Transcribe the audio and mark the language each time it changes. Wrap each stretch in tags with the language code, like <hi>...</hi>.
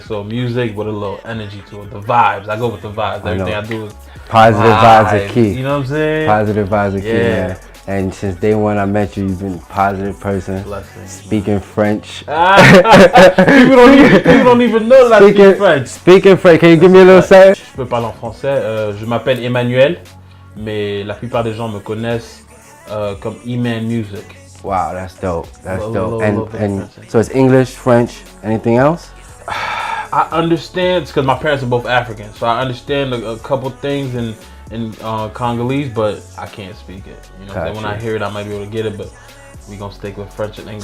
<en>So music with a little energy to it. The vibes. I go with the vibes. Everything I do is positive vibes are key. You know what I'm saying? Positive vibes are key, man. And since day one I met you, you've been a positive person. Blessings, speaking French. People don't even know that I speak French. Speaking French, can you give me a little say?</en> <fr>Je peux parler en français. Je m'appelle Emmanuel, mais la plupart des gens me connaissent comme Eman Muzik.</fr> <en>Wow, that's dope. That's dope. And so it's English, French, anything else? I understand because my parents are both African, so I understand a couple things in Congolese, but I can't speak it. You know, when I hear it, I might be able to get it, but we gonna stick with French and English.</en>